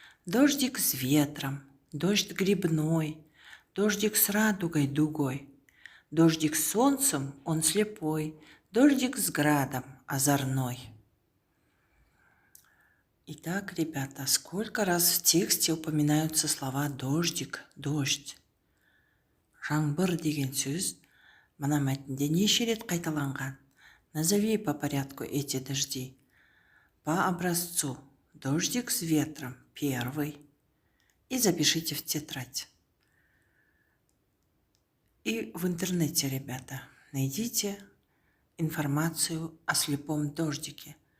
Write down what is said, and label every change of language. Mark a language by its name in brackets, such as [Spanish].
[Russian] Дождик с ветром, дождь грибной, дождик с радугой дугой, дождик с солнцем, он слепой, дождик с градом озорной». Итак, ребята, сколько раз в тексте упоминаются слова «дождик», «дождь»? [Kazakh] Жаңбыр деген сөз мына мәтінде неше рет қайталанған? [Russian] Назови по порядку эти дожди. По образцу. Дождик с ветром. Первый. И запишите в тетрадь. И в интернете, ребята, найдите информацию о слепом дождике.